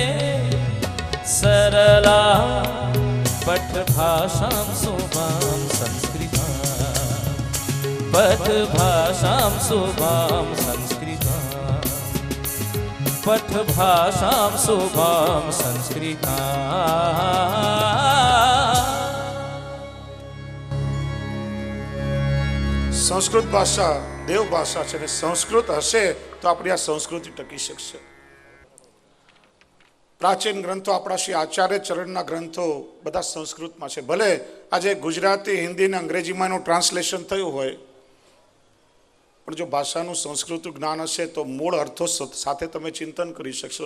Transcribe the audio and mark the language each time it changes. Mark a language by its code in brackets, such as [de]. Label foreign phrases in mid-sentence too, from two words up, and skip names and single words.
[sa] सरला पठभाषां शुभां संस्कृताम् पठभाषां शुभां संस्कृताम् पठभाषां शुभां संस्कृताम्। [gu] સંસ્કૃત ભાષા દેવ ભાષા છે, અને સંસ્કૃત હશે તો આપણી આ સંસ્કૃતિ ટકી શકશે. પ્રાચીન ગ્રંથો આપણા શ્રી આચાર્ય ચરણના ગ્રંથો બધા સંસ્કૃતમાં છે. ભલે આજે ગુજરાતી, હિન્દી અને અંગ્રેજીમાં એનું ટ્રાન્સલેશન થયું હોય, પણ જો ભાષાનું સંસ્કૃત જ્ઞાન હશે તો મૂળ અર્થો સાથે તમે ચિંતન કરી શકશો.